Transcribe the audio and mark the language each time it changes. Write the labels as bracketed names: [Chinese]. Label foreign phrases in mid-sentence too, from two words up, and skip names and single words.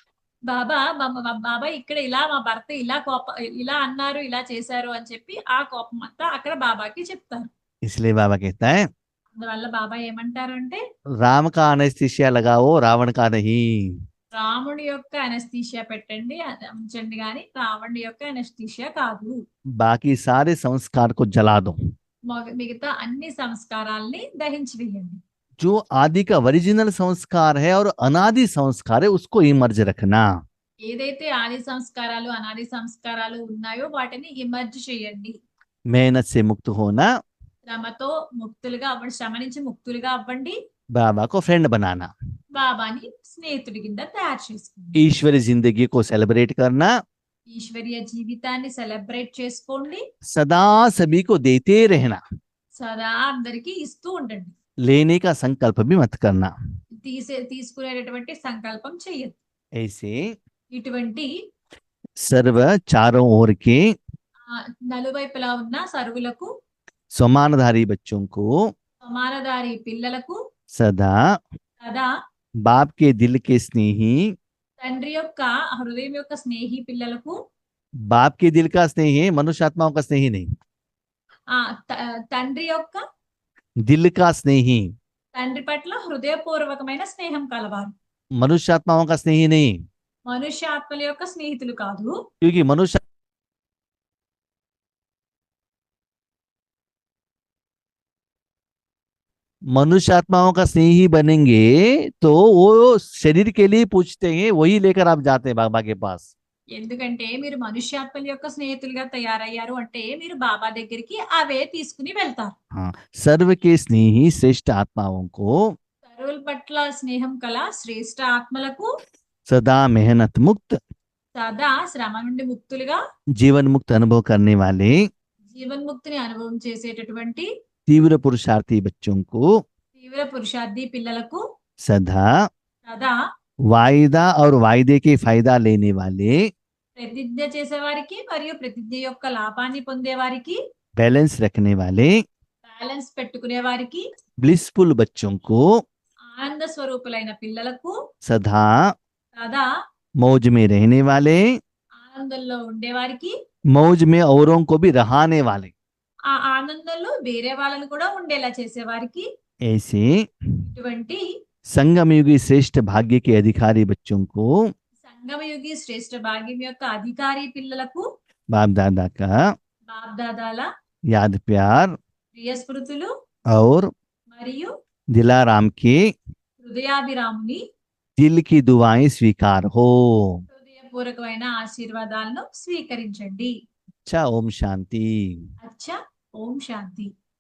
[Telugu] బాబా ఇక్కడ ఇలా మా భర్త ఇలా అన్నారు, ఇలా చేశారు అని చెప్పి ఆ కోపం అంతా అక్కడ బాబాకి చెప్తారు. [Hindi] इसलिए बाबा कहता है [Telugu] అందువల్ల బాబా ఏమంటారు అంటే, [Hindi] राम का अनेस्थीसिया लगाओ, रावण का नहीं। [Telugu] రాముడి యొక్క ఎనస్థీషియా పెట్టండి ఉంచండి, కానీ రావణుడి యొక్క ఎనస్థీషియా కాదు. [Hindi] बाकी सारे संस्कार को जला दो। [Telugu] మిగతా అన్ని సంస్కారాల్ని దహించి వేయండి. [Hindi] जो आदि का ओरिजिनल संस्कार है और अनादि संस्कार है उसको इमर्ज रखना। [Telugu] ఏదైతే ఆది సంస్కారాలు అనాది సంస్కారాలు ఉన్నాయో వాటిని ఇమర్జ్ చేయండి. [Hindi] मेहनत से मुक्त होना, [Telugu] శ్రమతో ముక్తులుగా అవ్వండి, శ్రమ నుంచి ముక్తులుగా అవ్వండి. [Hindi] बाबा को फ्रेंड बनाना, [Telugu] బాబాని స్నేహితుడి కింద తయారు చేసుకోండి. [Hindi] ईश्वरी जिंदगी को सेलिब्रेट करना, [Telugu] ఈశ్వరీయ జీవితాన్ని సెలబ్రేట్ చేసుకోండి. [Hindi] सदा सभी को देते रहना, [Telugu] సదా అందరికీ ఇస్తూ ఉండండి. [Hindi] लेने का संकल्प भी मत करना। [Telugu] తీసుకునేటటువంటి సంకల్పం చెయ్యదు. [Hindi] ऐसे [Telugu] ఇటువంటి [Hindi] सर्व चारों ओर के [Telugu] నలువైపులా ఉన్న సరువులకు, [Hindi] समानधारी बच्चों को [Telugu] సమానదారి పిల్లలకు [Hindi] सदा [Telugu] సదా [Hindi] बाप के दिल के स्नेही, [Telugu] తండ్రి యొక్క హృదయం యొక్క స్నేహి పిల్లలకు, [Hindi] बाप के दिल का स्नेही है, मनुष्य आत्माओं का स्नेही नहीं, [Telugu] తండ్రి యొక్క [Hindi] दिल का स्नेही। [Telugu] తండ్రి పట్ల హృదయపూర్వకమైన స్నేహం కలవారు. [Hindi] मनुष्य आत्माओं का स्नेही नहीं, [Telugu] మనుష్య ఆత్మల యొక్క స్నేహితులు కాదు. [Hindi] क्योंकि मनुष्य आत्माओं का स्नेही बनेंगे तो वो शरीर के लिए पूछते हैं, वही लेकर आप जाते हैं बाबा के पास। [Telugu] ఎందుకంటే మీరు మనుష్యాత్మల యొక్క స్నేహితులుగా తయారయ్యారు అంటే మీరు బాబా దగ్గరికి అవే తీసుకుని వెళ్తారు. [Hindi] हाँ, सर्व के स्नेही श्रेष्ठ आत्माओं को [Telugu] సర్వుల పట్ల స్నేహం కల శ్రేష్ఠ ఆత్మలకు [Hindi] सदा मेहनत मुक्त, [Telugu] సదా శ్రమ నుండి ముక్తులుగా, [Hindi] जीवन मुक्त अनुभव करने वाले [Telugu] జీవన్ముక్తిని అనుభవం చేసేటటువంటి [Hindi] तीव्र पुरुषार्थी बच्चों को [Telugu] తీవ్ర పురుషార్థి పిల్లలకు [Hindi] सदा [Telugu] సదా [Hindi] वायदा और वायदे के फायदा लेने वाले [Telugu] ప్రతిజ్ఞ చేసేవారికి మరియు ప్రతిజ్ఞ యొక్క లాభాన్ని పొందేవారికి, [Hindi] बैलेंस रखने वाले [Telugu] బ్యాలెన్స్ పెట్టుకునే వారికి, [Hindi] ब्लिसफुल बच्चों को [Telugu] ఆనంద స్వరూపులైన పిల్లలకు, [Hindi] सदा [Telugu] సదా [Hindi] मौज में रहने वाले, [Telugu] ఆనందంలో ఉండేవారికి, [Hindi] मौज में औरों को भी रहाने वाले, [Telugu] ఆ ఆనందంలో వేరే వాళ్ళని కూడా ఉండేలా చేసేవారికి, [Hindi] ऐसे [Telugu] ఇటువంటి [Hindi] संगमयुगी श्रेष्ठ भाग्य के अधिकारी बच्चों को [Telugu] సంగమయుగి శ్రేష్ఠ భాగ్యం యొక్క అధికారి పిల్లలకు [Hindi] बाप दादा का [Telugu] బాప్దాదాల [Hindi] याद प्यार [Telugu] ప్రియ స్మృతులు [Hindi] और [Telugu] మరియు [Hindi] दिलाराम के [Telugu] హృదయాభిరాముని [Hindi] दिल की दुआएं स्वीकार हो। [Telugu] హృదయపూర్వకమైన ఆశీర్వాదాలను స్వీకరించండి. [Hindi] अच्छा, ओम शांति। [Telugu] అచ్చా, ఓం శాంతి.